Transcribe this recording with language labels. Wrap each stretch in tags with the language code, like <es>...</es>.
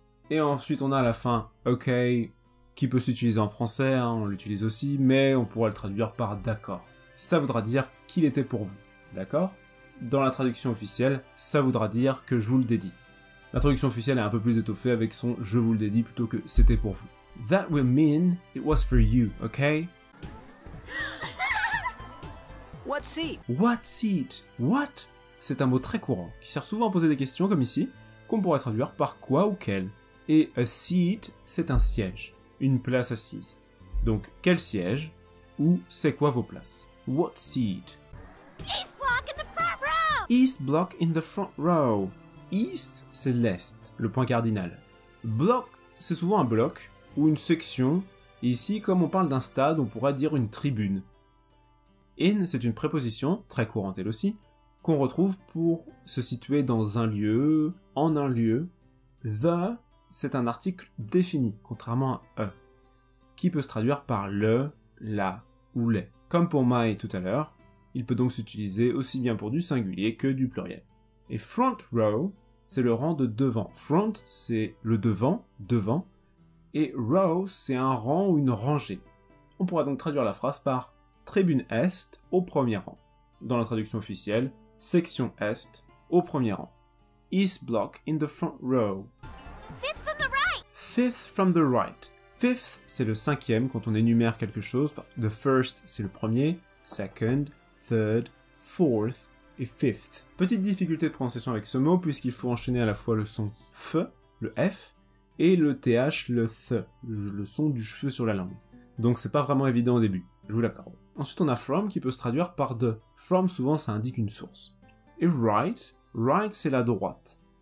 <fr>Et ensuite, on a à la fin ok, qui peut s'utiliser en français, hein, on l'utilise aussi, mais on pourra le traduire par d'accord. Ça voudra dire qu'il était pour vous, d'accord? Dans la traduction officielle, ça voudra dire que je vous le dédie. La traduction officielle est un peu plus étoffée avec son « je vous le dédie » plutôt que « c'était pour vous ».</fr> <en>That will mean it was for you, okay? What seat? What seat? What?</en> <fr>C'est un mot très courant, qui sert souvent à poser des questions comme ici, qu'on pourrait traduire par quoi ou quel. Et a seat, c'est un siège, une place assise. Donc, quel siège? Ou c'est quoi vos places?</fr> <en>What seat? East block in the front row! East block in the front row.</en> <fr>East, c'est l'est, le point cardinal. Block, c'est souvent un bloc ou une section. Ici, comme on parle d'un stade, on pourrait dire une tribune. In, c'est une préposition, très courante elle aussi, qu'on retrouve pour se situer dans un lieu, en un lieu. The, c'est un article défini, contrairement à E, qui peut se traduire par le, la ou les. Comme pour my tout à l'heure, il peut donc s'utiliser aussi bien pour du singulier que du pluriel. Et front row, c'est le rang de devant. Front, c'est le devant, devant, et row, c'est un rang ou une rangée. On pourra donc traduire la phrase par tribune est au premier rang. Dans la traduction officielle, section est au premier rang.</fr> <en>East block in the front row. Fifth from the right! Fifth from the right.</en> <fr>Fifth, c'est le cinquième quand on énumère quelque chose.</fr> <en>The first,</en> <fr>c'est le premier.</fr> <en>Second, third, fourth et fifth.</en> <fr>Petite difficulté de prononciation avec ce mot puisqu'il faut enchaîner à la fois le son F, le F, et le TH, le Th, le son du cheveu sur la langue. Donc c'est pas vraiment évident au début, je vous l'accorde. Ensuite on a from qui peut se traduire par de. From souvent ça indique une source. Et right, right c'est la droite.</fr>